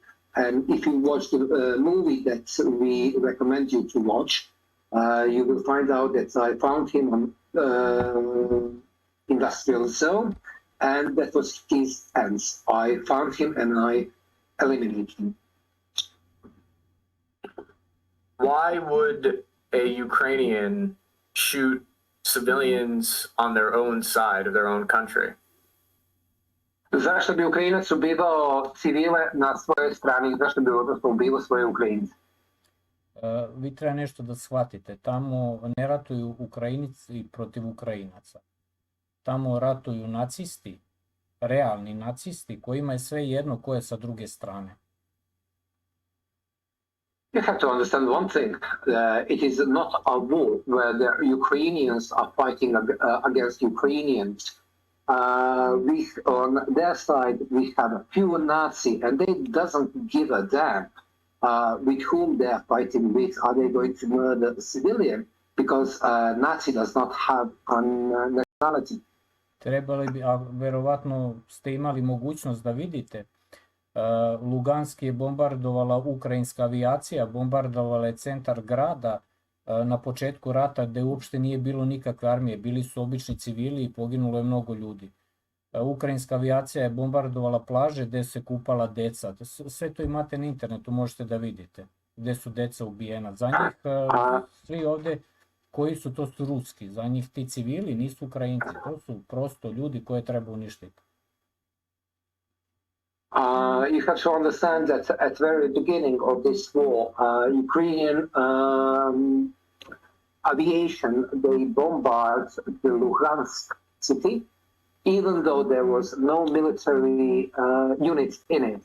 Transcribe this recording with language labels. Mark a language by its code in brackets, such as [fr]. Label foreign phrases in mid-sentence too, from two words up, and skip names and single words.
[en] And if you watch the movie that we recommend you to watch, you will find out that I found him on industrial zone, and that was his ends. I found him and I eliminated him. Why would a Ukrainian shoot civilians on their own side of their own country? [sr] Zašto bi Ukrajinac ubivao civile na svojoj strani? Zašto bi odnosno ubivao svoje Ukrajince? Vi treba nešto da shvatite. Tamo ne ratuju Ukrajinci protiv Ukrajinaca. Tamo ratuju nacisti, realni nacisti, kojima je sve jedno ko je sa druge strane. [en] You have to understand one thing. It is not a war where the Ukrainians are fighting against Ukrainians. On their side, we have a few Nazi, and they doesn't give a damn with whom they are fighting with. Are they going to murder a civilian? Because Nazi does not have a nationality. [sr] Trebali bi, a verovatno ste imali mogućnost da vidite, Lugansk je bombardovala ukrajinska avijacija, bombardovala je centar grada na početku rata gde uopšte nije bilo nikakve armije, bili su obični civili i poginulo je mnogo ljudi. Ukrajinska avijacija je bombardovala plaže gde se kupala deca. Sve to imate na internetu, možete da vidite gde su deca ubijena. Za njih svi ovde koji su, to su ruski, za njih ti civili nisu Ukrajinci, to su prosto ljudi koje treba uništiti. [en] You have to understand that at the very beginning of this war, Ukrainian aviation, they bombarded the Luhansk city, even though there was no military unit in it.